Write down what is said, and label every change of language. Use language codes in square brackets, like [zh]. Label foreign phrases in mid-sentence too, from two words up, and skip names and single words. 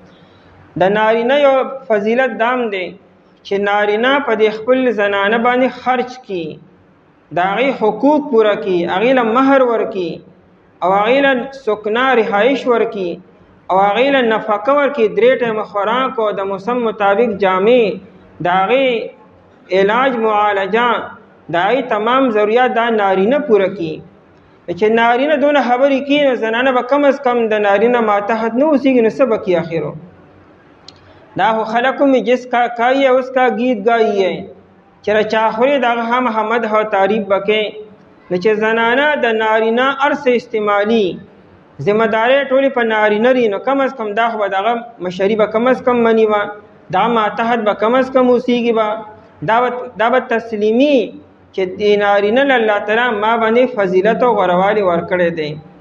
[ps] د نارینه یو فضیلت دام دی چې نارینه په دې خپل زنانه باندې خرج کی، د هغې حقوق پوره کی، هغې له مهر ورکي او هغې له سکنا رهایش ورکي او هغې له نفقه ورکي، 3 ټایمه خوراک او د موسم مطابق جامې، د هغې علاج معالجه، د هغې تمام ضروریات دا نارینه پوره کی. چې نارینه دونه خبرې کوي نو زنانه به کم از کم د نارینه ماتحت نه اوسېږي، نو څه به کوي آخرو. دا خو خلقو [ur] میں جس کا کھائی ہے اس کا گیت گائی ہے، [ps] چرا چاخوري دغه هم حمد او تعریف وکړي. نو چې زنانه د نارینه هر څه استعمالي ذمه دارۍ ټولې په نارینه وي، نو کم از کم دا خو به دغه مشري به کم از کم مني وه، دا ماتحت به کم از کم اوسېږي به، دا به تسلیمي چې د نارینه له الله تعالی ما باندې فضیلت او غوروالي ورکړی دی.